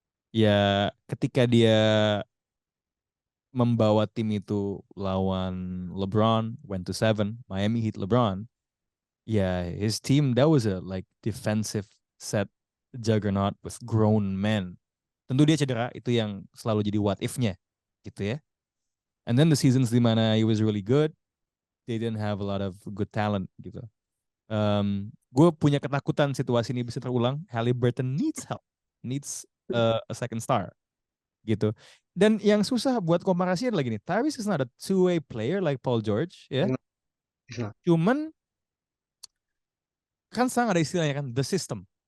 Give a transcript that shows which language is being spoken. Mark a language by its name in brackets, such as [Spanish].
[Indonesian] Ya ketika dia membawa tim itu lawan LeBron, [English] went to 7, [Indonesian] Miami Heat LeBron. [English] Yeah, his team that was a like defensive set juggernaut with grown men. [Indonesian] Tentu dia cedera, itu yang selalu jadi [English] what if- [Indonesian] nya gitu ya. [English] And then the seasons [Indonesian] di mana [English] he was really good, they didn't have a lot of good talent gitu. [Indonesian] Gue punya ketakutan situasi ini bisa terulang. [English] Haliburton needs help, needs a second star gitu. [Indonesian] Dan yang susah buat komparasi adalah gini, [English] Tyrese is not a two-way player like Paul George ya. [Indonesian] Cuman kan sekarang ada istilahnya kan [English] the system.